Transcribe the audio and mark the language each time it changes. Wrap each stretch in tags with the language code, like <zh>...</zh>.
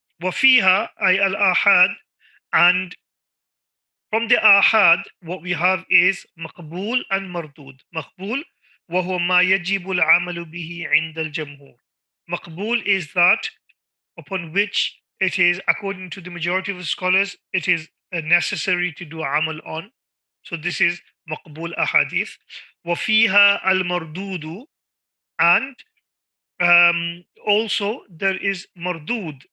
<ar>وفيها أي الآحاد,</ar> <en>and from the ahad, what we have is maqbul and mardud. Maqbul,</en> <ar>وهو ما يجب العمل به عند الجمهور.</ar> <en>مقبول is that upon which it is, according to the majority of the scholars, it is necessary to do amal on. So this is</en> <ar>مقبول أحاديث. وفيها المردود,</ar> <en>and also there is mardud.</en>